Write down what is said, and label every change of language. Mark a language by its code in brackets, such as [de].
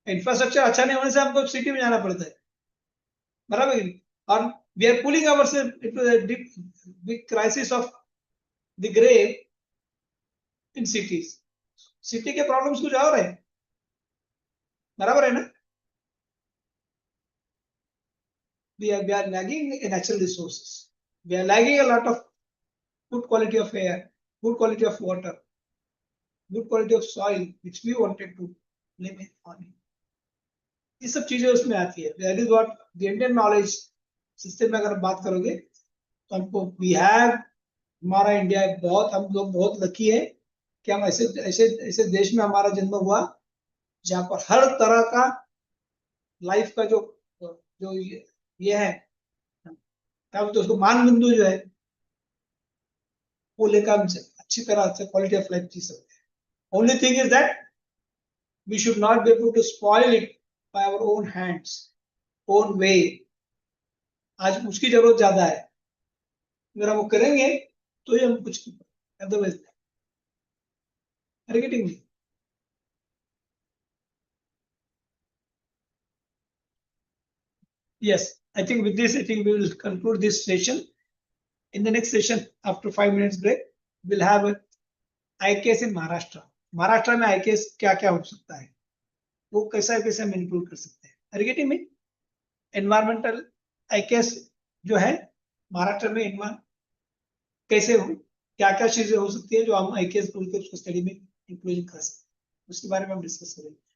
[hi] Infrastructure अच्छा नहीं होने से हमको सिटी में जाना पड़ता है, बराबर है? [en] और we are pulling ourself into the big crisis of the grey in cities. [hi] City के प्रॉब्लम्स कुछ और है, बराबर है ना? [en] we are lagging in natural resources. We are lagging a lot of good quality of air, good quality of water, good quality of soil, which we wanted to live on. [hi] ये सब चीजें उसमें आती है। [en] that is what the Indian knowledge system [hi] में अगर बात करोगे तो हमको वी हैव, हमारा इंडिया बहुत, हम लोग बहुत लकी है कि हम ऐसे ऐसे ऐसे देश में हमारा जन्म हुआ जहाँ पर हर तरह का लाइफ का जो जो ये है, क्या बोलते हैं उसको, मान बिंदु जो है वो लेकर हम अच्छी तरह से क्वालिटी ऑफ लाइफ जी सकते हैं। [en] Only thing is that we should not be able to spoil it by our own hands, own way. [hi] आज उसकी जरूरत ज्यादा है, अगर हम वो करेंगे तो ही हम कुछ, [en] Otherwise getting me. Yes, I think with this, I think we will conclude this session. In the next session, after 5 minutes break, we'll have a IKS in Maharashtra. [hi] Maharashtra में IKS क्या क्या हो सकता है, वो कैसा कैसे हम इंक्लूड कर सकते हैं। [en] Are you getting me? [hi] Environmental IKS जो है महाराष्ट्र में कैसे हो, क्या क्या चीजें हो सकती है जो हम IKS बोल के उसको स्टडी में इंक्लूड कर सकते हैं, उसके बारे में हम डिस्कस करेंगे।